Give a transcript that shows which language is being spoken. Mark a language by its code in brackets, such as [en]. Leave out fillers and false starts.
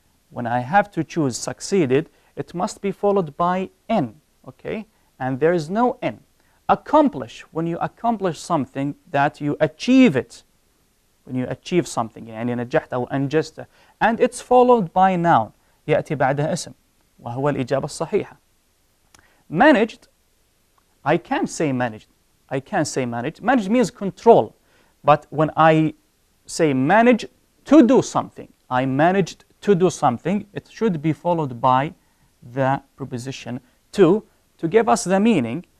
[en] When I have to choose succeeded, it must be followed by in. Okay. And there is no in. Accomplish, when you accomplish something, that you achieve it. When you achieve something, [ar] يعني نجحت أو أنجزت, [en] and it's followed by noun. [ar] يأتي بعدها اسم, وهو الإجابة الصحيحة. [en] Managed, I can't say managed. I can't say managed. Managed means control. But when I say manage to do something, I managed to do something, it should be followed by the preposition to give us the meaning.